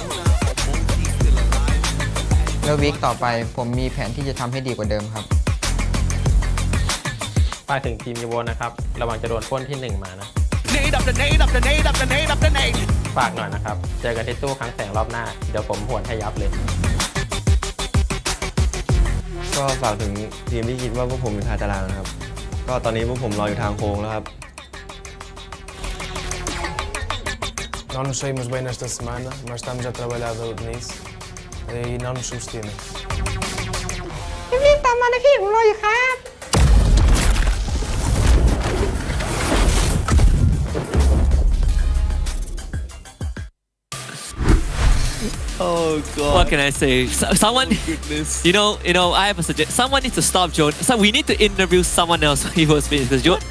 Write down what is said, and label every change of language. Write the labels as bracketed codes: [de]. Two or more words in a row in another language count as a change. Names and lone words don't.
[th] แล้ววิกต่อไปผมมีแผนที่จะทำให้ดีกว่าเดิมครับ ฝากถึงทีมยูโวนะครับระวังจะโดนปล้นที่ 1 มานะ Nade up the nade up the nade up the nade up the nade ฝากหน่อยนะครับเจอกันที่ตู้ครั้งแสงรอบหน้าเดี๋ยวผมหวนให้ยับเลย ก็ฝากถึงทีมที่คิดว่าพวกผมเป็นคาตารางนะครับก็ตอนนี้พวกผมรออยู่ทางโค้งแล้วครับ [pt] Não nos saímos bem nesta semana, mas estamos a trabalhar nisso e não nos subestimem. [th] รีบตามมาเลยพี่ผมรออยู่ครับ [en] Oh god. What can I say? Someone, Goodness. you know, I have a suggestion. Someone needs to stop Jonah. So we need to interview someone else when he was finished because Jonah.